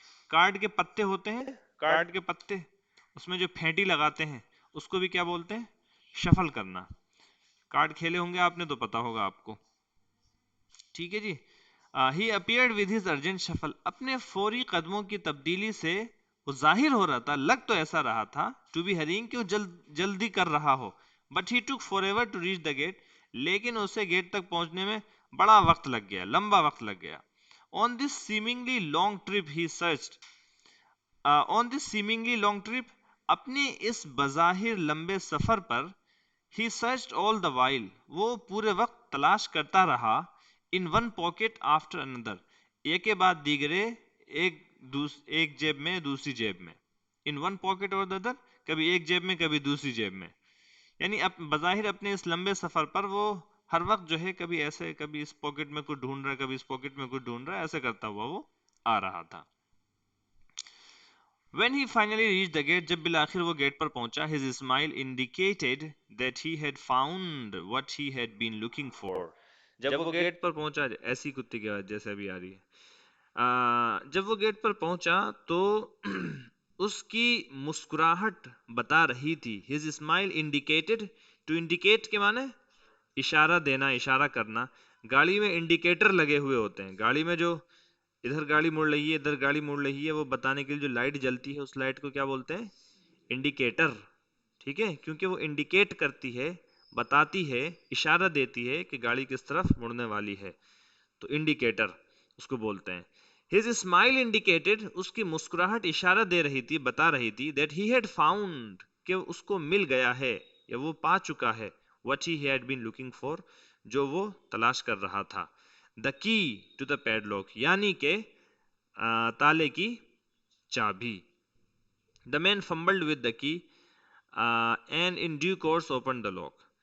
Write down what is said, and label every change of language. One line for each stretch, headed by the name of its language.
Urdu: Card کے پتے ہوتے ہیں، کارڈ کے پتے، اس میں جو پھینٹی لگاتے ہیں اس کو بھی کیا بولتے ہیں؟ شفل کرنا. کارڈ کھیلے ہوں گے آپ نے تو پتا ہوگا آپ کو. ٹھیک ہے جی.
English: He appeared with his urgent shuffle.
Urdu: اپنے فوری قدموں کی تبدیلی سے وہ ظاہر ہو رہا تھا، لگ تو ایسا رہا تھا،
English: to be hurrying,
Urdu: کہ وہ جلدی کر رہا ہو.
English: But he took forever to reach the gate.
Urdu: لیکن اسے گیٹ تک پہنچنے میں بڑا وقت لگ گیا، لمبا وقت لگ گیا.
English: On this seemingly long trip he searched. On this seemingly long trip,
Urdu: اپنے اس بظاہر لمبے سفر پر،
English: he searched all the while,
Urdu: وہ پورے وقت تلاش کرتا رہا،
English: in one pocket after another,
Urdu: ایک کے بعد دیگرے، ایک ایک جیب میں دوسری جیب میں.
English: in one pocket or other,
Urdu: کبھی ایک جیب میں کبھی دوسری جیب میں. یعنی بظاہر اپنے اس لمبے سفر پر وہ ہر وقت جو ہے کبھی ایسے، کبھی اس پاکٹ میں کچھ ڈھونڈ رہا ہے، کبھی اس پاکٹ میں کچھ ڈھونڈ رہا ہے، ایسے کرتا ہوا وہ آ رہا تھا.
English: When he finally reached the gate،
Urdu: جب بالآخر وہ گیٹ پر پہنچا،
English: his smile indicated that he had found what he had been looking for.
Urdu: جب وہ گیٹ پر پہنچا، ایسی کتے کی آواز جیسے ابھی آ رہی ہے، جب وہ گیٹ پر پہنچا تو اس کی مسکراہٹ بتا رہی تھی.
English: his smile indicated، to indicate
Urdu: کے معنی اشارہ دینا، اشارہ کرنا. گاڑی میں انڈیکیٹر لگے ہوئے ہوتے ہیں، گاڑی میں جو ادھر گاڑی مڑ رہی ہے، ادھر گاڑی مڑ رہی ہے، وہ بتانے کے لیے جو لائٹ جلتی ہے اس لائٹ کو کیا بولتے ہیں؟ انڈیکیٹر. ٹھیک ہے، کیونکہ وہ انڈیکیٹ کرتی ہے، بتاتی ہے، اشارہ دیتی ہے کہ گاڑی کس طرف مڑنے والی ہے، تو انڈیکیٹر اس کو بولتے ہیں.
English: His smile indicated،
Urdu: اس کی مسکراہٹ اشارہ دے رہی تھی، بتا رہی تھی
English: that he had found،
Urdu: کہ اس کو مل گیا ہے یا وہ پا چکا ہے
English: what he had been looking for،
Urdu: جو وہ تلاش کر رہا تھا.
English: the key to the padlock،
Urdu: یعنی کہ تالے کی چابی.
English: the man fumbled with the key and in due course opened the lock.